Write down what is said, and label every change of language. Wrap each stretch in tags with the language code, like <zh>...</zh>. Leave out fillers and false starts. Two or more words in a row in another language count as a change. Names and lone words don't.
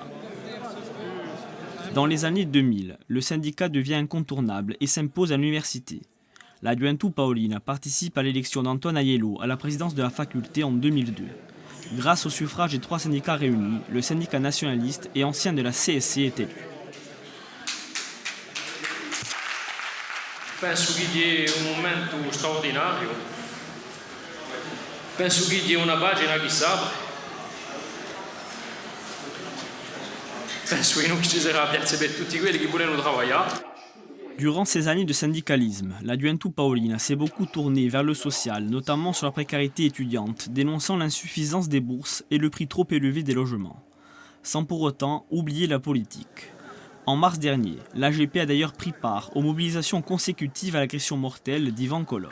<fr>Dans les années 2000, le syndicat devient incontournable et s'impose à l'université. La Juventud Paolina participe à l'élection d'Antoine Aiello à la présidence de la faculté en 2002. Grâce au suffrage des 3 syndicats réunis, le syndicat nationaliste et ancien de la CSC est élu.</fr> <it>Penso che è un momento straordinario. Penso che è una pagina che s'apre. Penso che non ci sarà piazza per tutti quelli che vogliono lavorare.</it> <fr>Durant ces années de syndicalisme, la Juventud Paolina s'est beaucoup tournée vers le social, notamment sur la précarité étudiante, dénonçant l'insuffisance des bourses et le prix trop élevé des logements. Sans pour autant oublier la politique. En mars dernier, l'AGP a d'ailleurs pris part aux mobilisations consécutives à l'agression mortelle d'Ivan Colonne.</fr>